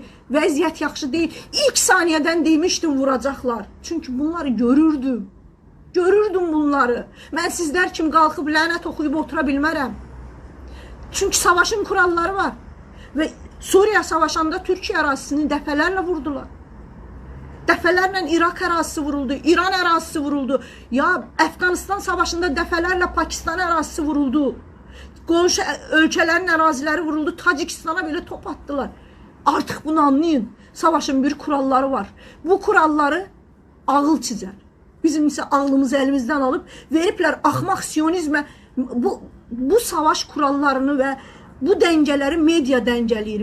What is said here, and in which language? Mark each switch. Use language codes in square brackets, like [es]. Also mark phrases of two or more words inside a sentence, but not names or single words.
[az] Vəziyyət yaxşı değil. [tr] İlk saniyeden demiştim vuracaklar. Çünkü bunları görürdüm. Görürdüm bunları. Ben sizler kim kalkıp lanet okuyup otura bilmərəm. Çünkü savaşın kuralları var. [az] Ve Suriye savaşanda Türkiye ərazisini dəfələrlə vurdular. Dəfələrlə Irak ərazisi vuruldu, İran ərazisi vuruldu. Ya Afganistan savaşında dəfələrlə Pakistan ərazisi vuruldu. Qonşu ölkələrin əraziləri vuruldu. [tr] Tacikistan'a bile top attılar. Artık bunu anlayın. Savaşın bir kuralları var. Bu kuralları ağıl çizer. Bizim ise ağlımızı elimizden alıp veripler axmaq siyonizmə. Bu savaş kurallarını ve bu dengeleri medya dengeleyir.